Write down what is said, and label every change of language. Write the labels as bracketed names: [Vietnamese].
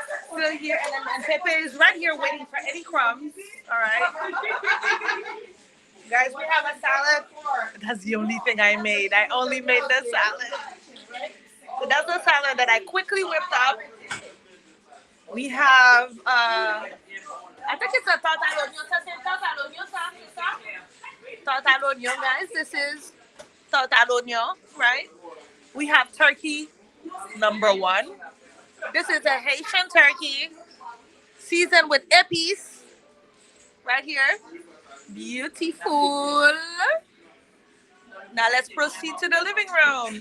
[English] Still here, and Pepe is right here waiting for Eddie Crumbs. All right. Guys, we have a salad. That's the only thing I made. I only made the salad. So that's the salad that I quickly whipped up. We have, I think it's a tarte à l'oignon. [French] Ça, c'est tarte à l'oignon, ça, c'est ça? [English] Tarte à l'oignon, guys. This is tarte à l'oignon, right? We have turkey, number one. This is a Haitian turkey seasoned with epis right here. Beautiful. Now let's proceed to the living room.